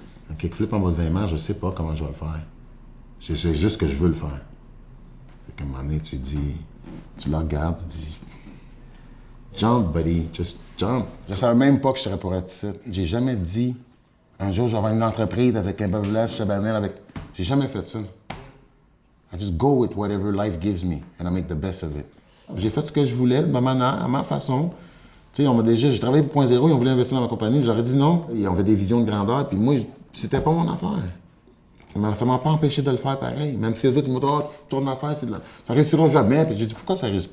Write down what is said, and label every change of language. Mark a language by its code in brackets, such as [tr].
[fr] Un kickflip en bas de 20 mètres, je sais pas comment je vais le faire. Je sais juste que je veux le faire. Fait qu'à un moment donné, tu le regardes, tu dis, [en] jump, buddy, just jump. [fr] Je savais même pas que je serais pour être ici. J'ai jamais dit, un jour, je vais avoir une entreprise avec un Bavlas, Chabanel, avec. J'ai jamais fait ça. [en] I just go with whatever life gives me and I make the best of it. [fr] J'ai fait ce que je voulais de ma manière, à ma façon. Tu sais, j'ai travaillé pour Point Zéro, ils ont voulu investir dans ma compagnie, j'aurais dit non. Ils avaient des visions de grandeur, puis moi, c'était pas mon affaire. Ça m'a pas empêché de le faire pareil. Même si les autres, ils m'ont dit, oh, ton affaire, c'est de la. Ça réussira jamais. Puis j'ai dit, pourquoi ça réussit?